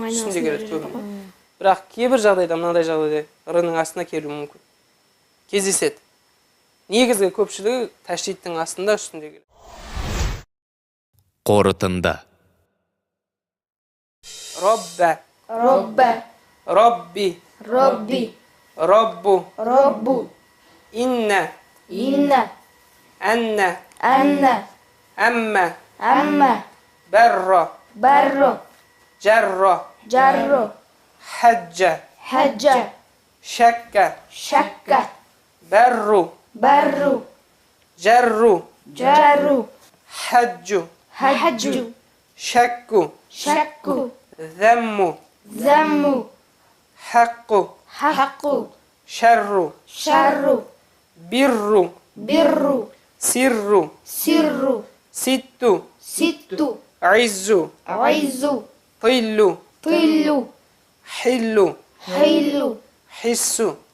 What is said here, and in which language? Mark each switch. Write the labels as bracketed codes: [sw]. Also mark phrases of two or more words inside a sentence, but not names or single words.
[kk] Үстінде келеді көбіне. Бірақ кейбір жағдайда, мынандай жағдайда р-ның астына келуі мүмкін. Кездеседі. Негізгі көпшілігі тәшдидтің астында үстінде келеді. Қорытынды. [ar] Роббә, Робби, Роббу, Роббу, إن، أن، أم، بر، جر، حج، شك, Барру, جر، حج، شك، ضم، حق، شر، بر، سر، ست، عز، تل، حل، حس,